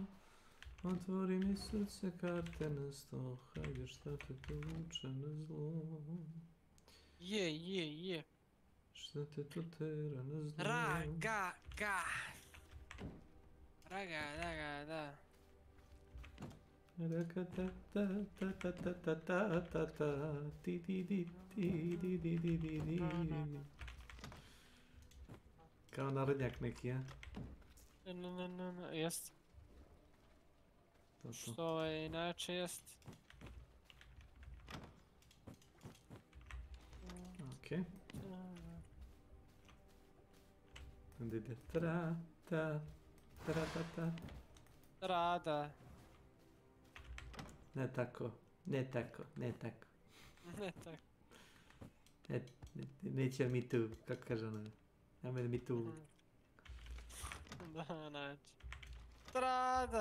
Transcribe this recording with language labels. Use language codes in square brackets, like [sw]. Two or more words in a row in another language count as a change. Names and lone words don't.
[sr] Otvori mi srce, karte na sto, hajde šta te povuče na zlo. Je. Šta te to tera na zlo? Raga, da. Raka ta ta ta ta ta ta ta ta ta ti di di di di di di di di. Kao narodnjak neki, ja? Jest. Što inače jest. Okej. Onda ide tra, ta, tra, ta, ta. Rada. Ne tako, ne tako, ne tako. Ne tako. Neće mi tu, kako kaže ona. Nemoj mi tu. Da, znači. Rada.